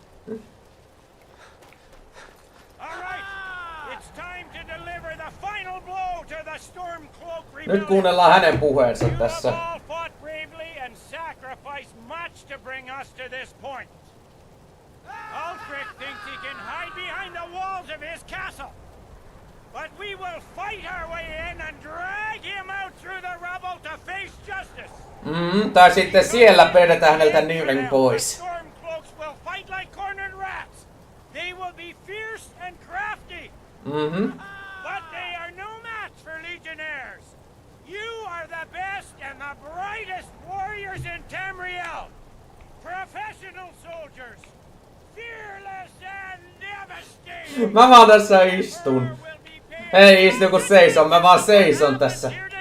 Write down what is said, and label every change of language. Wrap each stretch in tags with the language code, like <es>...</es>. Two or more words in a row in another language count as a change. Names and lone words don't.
<fi>Nyt kuunnellaan hänen puheensa tässä.</fi> <en>Ulfric thinks he can hide behind the walls of his castle. But we will fight our way in and drag him out through the rubble to face justice.</en> <fi>Tai sitten siellä vedetään häneltä niven pois.</fi> <en>Stormcloaks will fight like cornered rats. They will be fierce and crafty. But they are no match for legionnaires. You are the best and the brightest warriors in Tamriel. Professional soldiers.</en> <fi>Mä vaan tässä istun. Ei istu kun seison, mä vaan seison tässä.</fi>